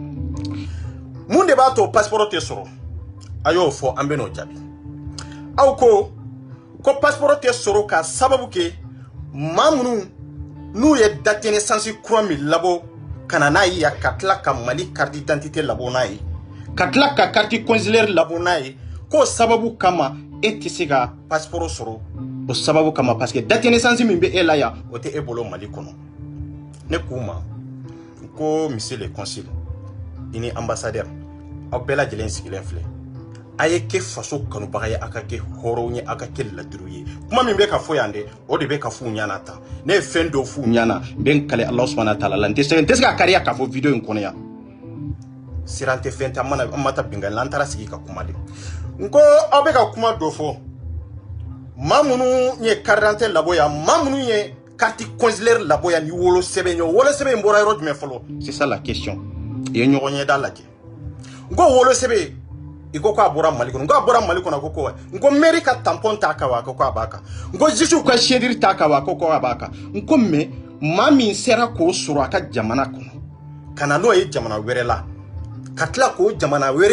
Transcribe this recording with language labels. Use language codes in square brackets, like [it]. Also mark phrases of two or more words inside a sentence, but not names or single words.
[bm] mun de b'a to passeport tɛ sɔrɔ a y'o fɔ an bɛ n'o jaabi aw ko passeport tɛ sɔrɔ ka sababu kɛ maa minnu n'u ye [fr] date de naissance [bm] kura min labɔ ka na n'a ye yan ka tila ka Mali [fr] carte d'identité [bm] labɔ n'a ye ka tila ka [fr] carte consulaire [bm] labɔ n'a ye k'o sababu kama e tɛ se ka passeport sɔrɔ o sababu kama [fr] parce que date de naissance [bm] min bɛ e la yan o tɛ e bolo Mali kɔnɔ ne k'u ma ko [fr] monsieur le consul [bm] i ni ambassadeur aw bɛɛ lajɛlen sigilen filɛ a ye kɛ faso kanubaga ye a ka kɛ hɔrɔnw ye a ka kɛ ladiriw ye kuma min bɛ ka fɔ yan dɛ o de bɛ ka f'u ɲɛna tan ne ye fɛn dɔw f'u ɲɛna n bɛ n kale [ar] Alahu subahana taala [bm] la n tɛ se ka kariya k'a fɔ video in kɔnɔ yan siran tɛ fɛn tɛ an ma taa bingali la an taara sigi ka kuma de n ko aw bɛ ka kuma dɔ fɔ maa minnu ye [fr] carte d'identité [bm] labɔ yan maa minnu ye [fr] carte consulaire [bm] labɔ yan ni wolosɛbɛn ye wolosɛbɛn in bɔra yɔrɔ jumɛn fɔlɔ c'est [fr] ça la question [bm] i ye ɲɔgɔn ɲɛda lajɛ n ko wolosɛbɛn i ko k'a bɔra Mali kɔnɔ n ko a bɔra Mali kɔnɔ ko n ko mairie ka tampon t'a kan wa ko a b'a kan n ko juge ka chediri t'a kan wa ko a b'a kan n ko mais maa min sera k'o sɔrɔ a ka jamana kɔnɔ ka na n'o ye jamana wɛrɛ la ka tila k'o jamana wɛrɛ